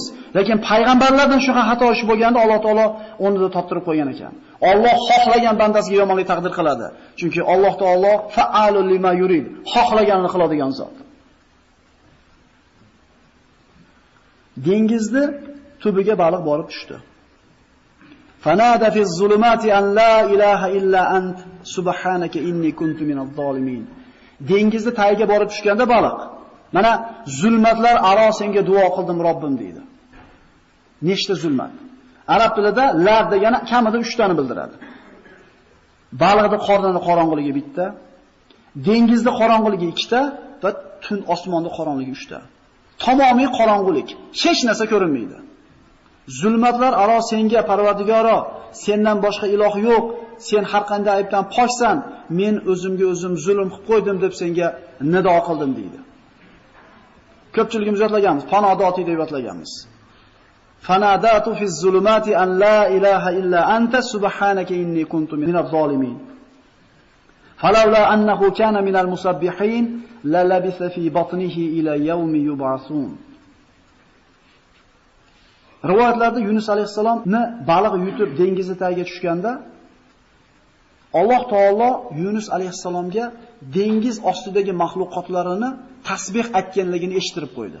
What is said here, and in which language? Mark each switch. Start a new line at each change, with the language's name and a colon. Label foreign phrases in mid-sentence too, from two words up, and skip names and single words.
Uzbek: Lekin payg'ambarlardan shunaqa xato ish bo'lganda Alloh taolo o'rnida toptirib qo'ygan ekan. Alloh xohlagan bandasiga yomonlik taqdir qiladi. Chunki Alloh taolo
Arabic: فعال لما يريد,
Uzbek: xohlaganini qiladigan zot. Dengizda tubiga baliq borib tushdi.
Arabic: فنادى في الظلمات أن لا إله إلا أنت سبحانك إني كنت من الظالمين.
Uzbek: Dengizda tagiga borib tushganda baliq, mana zulmatlar aro senga duo qildim Robbim deydi. Nechta zulmat? Arab tilida lar degani kamida 3 tani bildiradi. Baliqning qornini qorong'iligi bitta, dengizning qorong'iligi 2 ta va tun osmonning qorong'iligi 3 ta. Tamomiy qorong'ulik, hech narsa ko'rinmaydi. Zulmatlar aro senga Parvardigoro, sendan boshqa iloh yo'q, sen har qanday aybdan poksan, men o'zimga o'zim zulm qilib qo'ydim deb senga nido qildim deydi. Ko'pchiligimiz yodlaganmiz, fanodoti deb yodlaganmiz.
Arabic: فنادى في الظلمات أن لا إله إلا أنت سبحانك إني كنت من الظالمين. فلولا أنه كان من المسبحين للبث في بطنه إلى يوم يبعثون.
Uzbek: Rivoyatlarda Yunus alayhisalomni baliq yutib dengiz tagiga tushganda Alloh taolo Yunus alayhisalomga dengiz ostidagi mahluqotlarini tasbih aytganligini eshittirib qo'ydi.